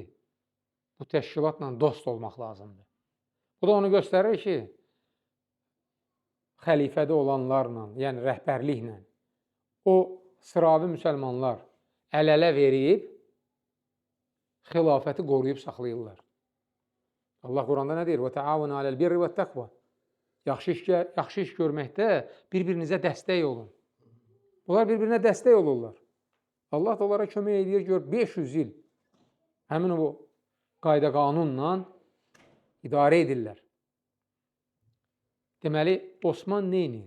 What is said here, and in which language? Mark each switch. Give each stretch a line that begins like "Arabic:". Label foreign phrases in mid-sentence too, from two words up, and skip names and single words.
Azerbaijani: Bu təşkilatla dost olmaq lazımdır. Bu da onu göstərir ki, xəlifədə olanlarla, yəni rəhbərliklə, o sıravi müsəlmanlar əl-ələ verib, xilafəti qoruyub saxlayırlar. Allah Quranda nə deyir?
Arabic: وَتَعَاوَنَ عَلَى الْبِرِّ وَالتَّقْوَى
Azerbaijani: Yaxşı iş görməkdə bir-birinizə dəstək olun. Bunlar bir-birinə dəstək olurlar. Allah da onlara kömək edir, gör, 500 il həmin o qayda qanunla idarə edirlər. Deməli, Osman nə edir?